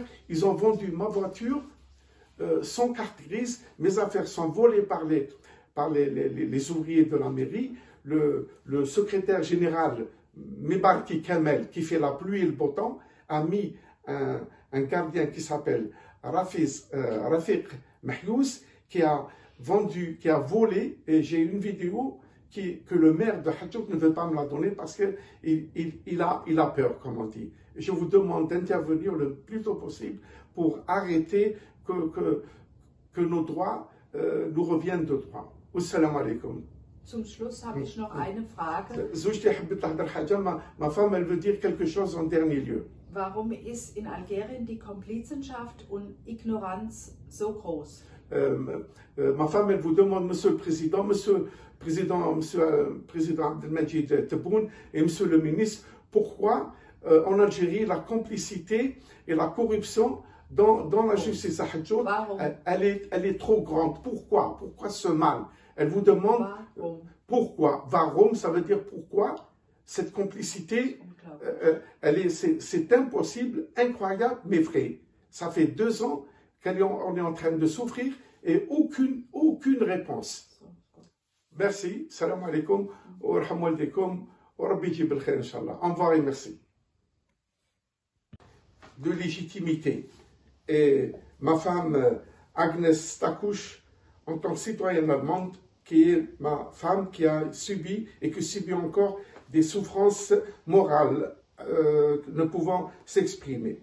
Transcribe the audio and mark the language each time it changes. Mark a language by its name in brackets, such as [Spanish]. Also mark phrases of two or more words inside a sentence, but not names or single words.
[French] Ils ont vendu ma voiture sans carte grise, mes affaires sont volées par les ouvriers de la mairie, le secrétaire général Mebarki Kamel, qui fait la pluie et le beau temps, a mis un gardien qui s'appelle Rafiq Mahyous, qui a volé, et j'ai une vidéo que le maire de Hadjouk ne veut pas me la donner parce qu'il a peur, comme on dit. Je vous demande d'intervenir le plus tôt possible pour arrêter que nos droits nous reviennent de droit. [Arabic] السلام عليكم. [German] Zum Schluss habe ich noch eine Frage. [French] Ma femme, elle veut dire quelque chose en dernier lieu. [German] Warum ist in Algerien die Komplizenschaft und Ignoranz so groß? [French] Ma femme, elle vous demande, monsieur le président Abdelmajid Tebboune et monsieur le ministre, pourquoi en Algérie la complicité et la corruption dans la justice à Hadjouk, elle est trop grande. Pourquoi? Pourquoi ce mal? Elle vous demande pourquoi. Varum, ça veut dire pourquoi cette complicité, c'est impossible, incroyable, mais vrai. Ça fait 2 ans qu'on est en train de souffrir et aucune réponse. Merci. [Arabic] سلام عليكم. ورحمة الله وربي يجيب الخير، إن شاء الله. [French] Au revoir et merci. De légitimité. Et ma femme Agnès Takouch, en tant que citoyenne allemande, qui est ma femme qui a subi et qui subit encore des souffrances morales ne pouvant s'exprimer.